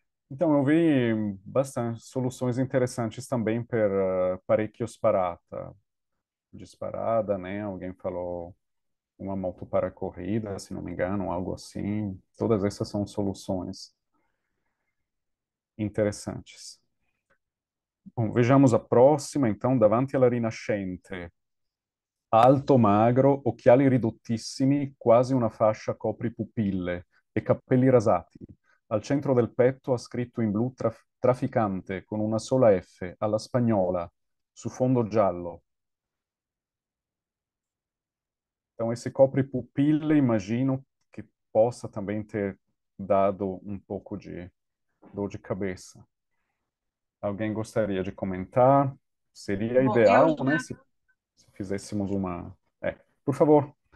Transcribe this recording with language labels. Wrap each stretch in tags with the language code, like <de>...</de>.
<pt>Então, eu vi bastante soluções interessantes também para</pt> <it>parecchio sparata,</it> <pt>disparada, né? Alguém falou uma moto para corrida, se não me engano, algo assim. Todas essas são soluções interessantes. Bom, vejamos a próxima, então,</pt> <it>davanti alla rinascente. Alto, magro, occhiali ridottissimi, quasi una fascia copri pupille e capelli rasati. Al centro del petto ha scritto in blu trafficante con una sola F, alla spagnola, su fondo giallo.</it> <pt>Então, esse cobre pupila, imagino que possa também ter dado um pouco de dor de cabeça. Alguém gostaria de comentar? Seria Bom, eu ideal, né, se fizéssemos uma... por favor.</pt>